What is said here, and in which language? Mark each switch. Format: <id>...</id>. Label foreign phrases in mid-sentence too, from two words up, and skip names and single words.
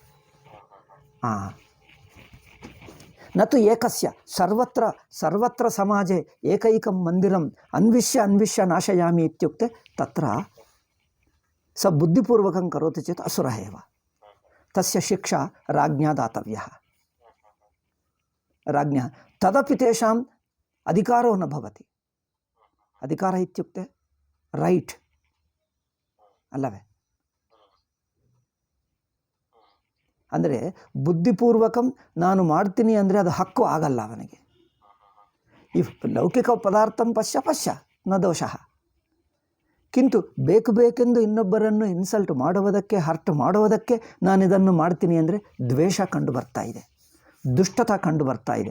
<sa>न तु एकस्य, सर्वत्र समाजे एकैकं मन्दिरम् अन्विष्य नाशयामि इत्युक्ते तत्र स बुद्धिपूर्वकं करोति चेत् असुरः एव। तस्य शिक्षा राज्ञा दातव्यः। राज्ञः तदपि तेषाम् अधिकारो न भवति। अधिकार इत्युक्ते रैट् ಅಲ್ಲವೇ?</sa> <kn>ಅಂದರೆ ಬುದ್ಧಿಪೂರ್ವಕಂ ನಾನು ಮಾಡ್ತೀನಿ ಅಂದರೆ ಅದು ಹಕ್ಕು ಆಗಲ್ಲ ಅವನಿಗೆ.</kn> <sa>ಇಫ್ ಲೌಕಿಕ ಪದಾರ್ಥಂ ಪಶ್ಯ ಪಶ್ಯ ನ ದೋಷಃ.</sa> <kn>ಕಿಂತು ಬೇಕೆಂದು ಇನ್ನೊಬ್ಬರನ್ನು ಇನ್ಸಲ್ಟ್ ಮಾಡುವುದಕ್ಕೆ, ಹರ್ಟ್ ಮಾಡುವುದಕ್ಕೆ ನಾನು ಇದನ್ನು ಮಾಡ್ತೀನಿ ಅಂದರೆ ದ್ವೇಷ ಕಂಡು ಬರ್ತಾ ಇದೆ, ದುಷ್ಟತ ಕಂಡು ಬರ್ತಾ ಇದೆ.</kn>